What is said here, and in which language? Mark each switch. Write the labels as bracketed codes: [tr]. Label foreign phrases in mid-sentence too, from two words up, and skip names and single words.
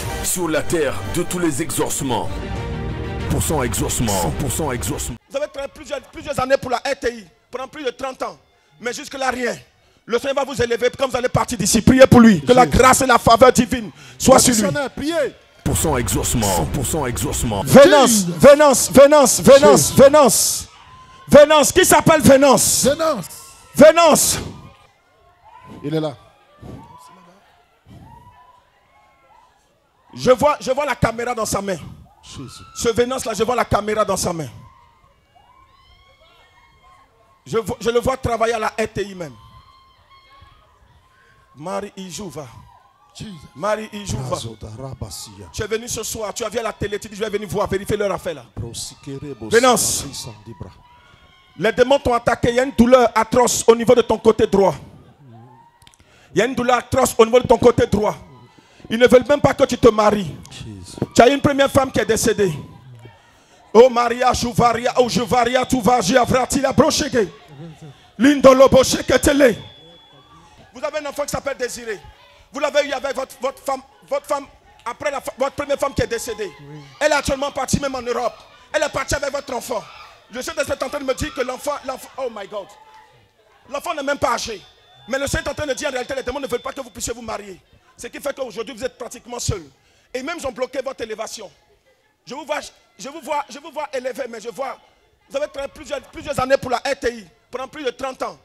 [fr] sur la terre de tous les exaucements. 100% exaucement, 100% exaucement. Vous avez travaillé plusieurs années pour la RTI, pendant plus de 30 ans. Mais jusque-là, rien. Le Seigneur va vous élever quand vous allez partir d'ici. Priez pour lui. Que la grâce et la faveur divine soient sur lui. Priez. 100% exaucement, 100% exaucement. Vénance, Vénance, Vénance, Vénance, Vénance. Vénance, qui s'appelle Vénance? Vénance. Vénance. Il est là. Je vois la caméra dans sa main. Jésus. Ce Vénance là, je vois la caméra dans sa main. Je le vois travailler à la RTI même. Marie Ijouva. Marie Ijouva. Tu es venu ce soir, tu as vu à la télé, tu dis je vais venir voir, vérifier leur affaire là. Vénance. Les démons t'ont attaqué, il y a une douleur atroce au niveau de ton côté droit. Il y a une douleur atroce au niveau de ton côté droit. Ils ne veulent même pas que tu te maries. Tu as une première femme qui est décédée. Oh Maria, Jouvaria, oh Jouvaria, tu vas, Giavratila, Brochege. Lindolo Bocheke Tele. Vous avez un enfant qui s'appelle Désiré. Vous l'avez eu avec votre femme, après votre première femme qui est décédée. Oui. Elle est actuellement partie même en Europe. Elle est partie avec votre enfant. Le Saint-Esprit est en train de me dire que l'enfant, [en] oh my God. [fr] L'enfant n'est même pas âgé. Mais le Saint est en train de dire en réalité, les démons ne veulent pas que vous puissiez vous marier. Ce qui fait qu'aujourd'hui vous êtes pratiquement seul. Et même ils ont bloqué votre élévation. Je vous vois élevé, mais je vois, vous avez travaillé plusieurs années pour la RTI, pendant plus de 30 ans.